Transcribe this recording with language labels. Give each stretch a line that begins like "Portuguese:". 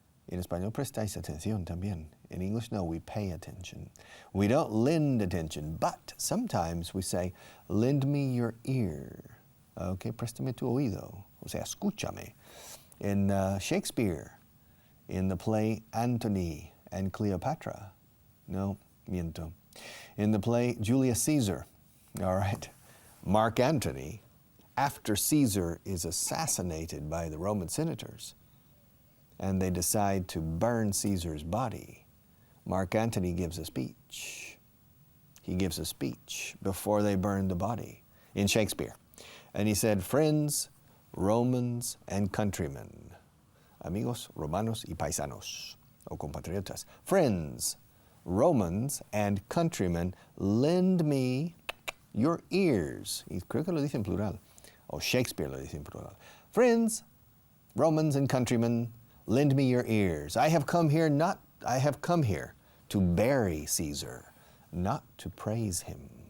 Spanish: En español prestáis atención también.
English: In English, no, we pay attention. We don't lend attention, but sometimes we say, lend me your ear. Okay,
Spanish: préstame tu oído. O sea, escúchame.
English: In Shakespeare, in the play Antony and Cleopatra.
Spanish: No, miento.
English: In the play Julius Caesar, all right, Mark Antony after Caesar is assassinated by the Roman senators and they decide to burn Caesar's body, Mark Antony gives a speech. He gives a speech before they burn the body in Shakespeare. And he said, friends, Romans, and countrymen,
Spanish: amigos, romanos y paisanos, o compatriotas,
English: friends, Romans, and countrymen, lend me your ears.
Spanish: Y creo que lo dice en plural, o Shakespeare lo dice en plural.
English: Friends, Romans, and countrymen, lend me your ears. I have come here to bury Caesar, not to praise him.